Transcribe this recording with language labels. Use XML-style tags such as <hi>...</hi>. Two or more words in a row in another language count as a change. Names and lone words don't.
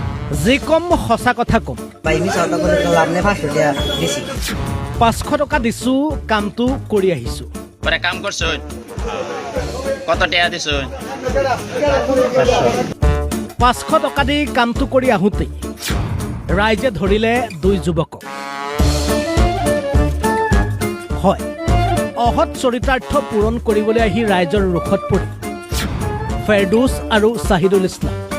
<as>যে কম সঁচা কথা কম। 500 টকা দিছো, কামটো কৰি আহিছো।</as> <bn>কাম করছো কত টাকা দিছো?</bn> <as>500 টকা দি কামটো কৰি আহোঁতেই ৰাইজে ধৰিলে দুই যুৱকক। হয়, অহৎ চৰিতাৰ্থ পূৰণ কৰিবলৈ আহি ৰাইজৰ ৰোষত পৰি ফেৰদৌছ আৰু চাহিদুল ইছলাম।</as>